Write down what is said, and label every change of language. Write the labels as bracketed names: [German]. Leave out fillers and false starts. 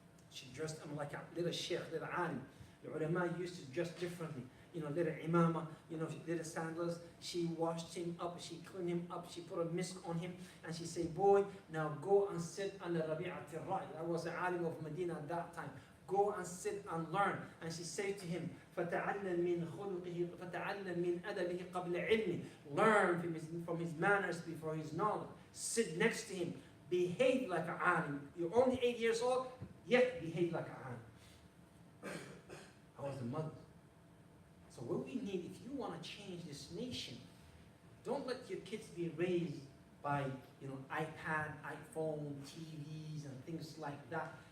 [English] She dressed him like a little sheikh, little alim. The ulama used to dress differently. You know, little imama, you know, little sandals. She washed him up, she cleaned him up, she put a mist on him, and she said, boy, now go and sit under Rabi'at al-Ra'i. That was the alim of Medina at that time. Go and sit and learn. And she said to him, [Arabic] فَتَعَلَّمْ مِنْ خُلُقِهِ فَتَعَلَّمْ مِنْ أَدَبِهِ قَبْلَ عِلْمِ. [English] Learn from his manners before his knowledge. Sit next to him. Behave like an alim. You're only 8 years old, yet behave like an alim. I was the mother. So what we need, if you want to change this nation, don't let your kids be raised by, you know, iPad, iPhone, TVs, and things like that.